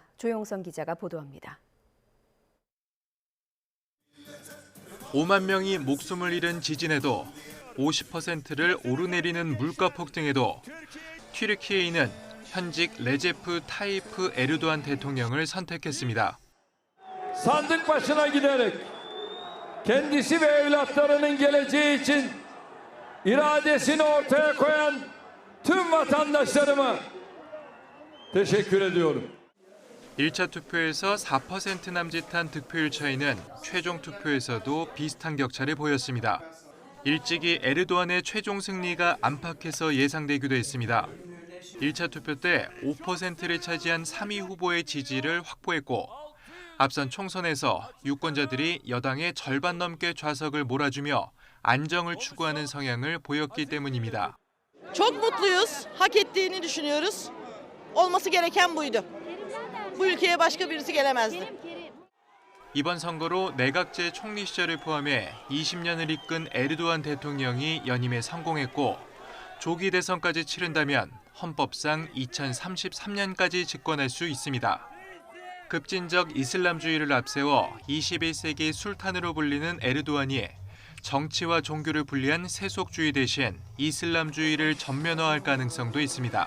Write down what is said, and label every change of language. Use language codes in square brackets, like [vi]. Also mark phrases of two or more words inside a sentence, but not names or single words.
[ko] 조용선 기자가 보도합니다. 5만 명이 목숨을 잃은 지진에도 50%를 오르내리는 물가 폭등에도 튀르키예는 현직 레제프 타이프 에르도안 대통령을 선택했습니다. [tr] Sandık başına giderek kendisi ve evlatlarının geleceği için iradesini ortaya koyan tüm vatandaşlarıma teşekkür ediyorum. [ko] 1차 투표에서 4% 남짓한 득표율 차이는 최종 투표에서도 비슷한 격차를 보였습니다. 일찍이 에르도안의 최종 승리가 안팎에서 예상되기도 했습니다. 1차 투표 때 5%를 차지한 3위 후보의 지지를 확보했고 앞선 총선에서 유권자들이 여당의 절반 넘게 좌석을 몰아주며 안정을 추구하는 성향을 보였기 때문입니다. [tr] Çok mutluyuz. Hak ettiğini düşünüyoruz. Olması gereken buydu. Bu ülkeye başka birisi gelemezdi. [ko] 이번 선거로 내각제 총리 시절을 포함해 20년을 이끈 에르도안 대통령이 연임에 성공했고 조기 대선까지 치른다면 헌법상 2033년까지 집권할 수 있습니다. 급진적 이슬람주의를 앞세워 21세기 술탄으로 불리는 에르도안이 정치와 종교를 분리한 세속주의 대신 이슬람주의를 전면화할 가능성도 있습니다.